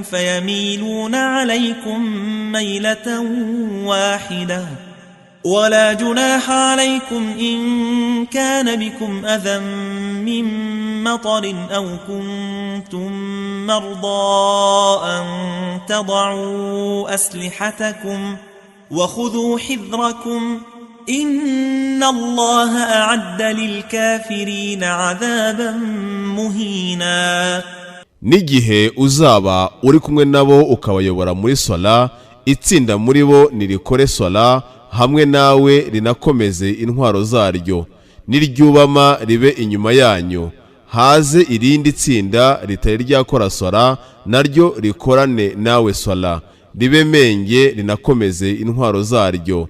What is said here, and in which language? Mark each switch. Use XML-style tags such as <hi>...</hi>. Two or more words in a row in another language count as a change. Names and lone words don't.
<ar>فيميلون عليكم ميلة واحدة ولا جناح عليكم إن كان بكم أذى من مطر أو كنتم مرضى أن تضعوا أسلحتكم وخذوا حذركم إن الله أعد للكافرين عذابا مهينا.</ar> <rw>n'igihe uzaba uri kumwe nabo ukabayobora muri sala itsinda muri bo nirikore sala hamwe nawe rinakomeze intwaro zaryo niryubama ribe inyuma yanyu haze irindi tsinda ritari ryakora sala naryo rikorane nawe sala ribe menge rinakomeze intwaro zaryo.</rw>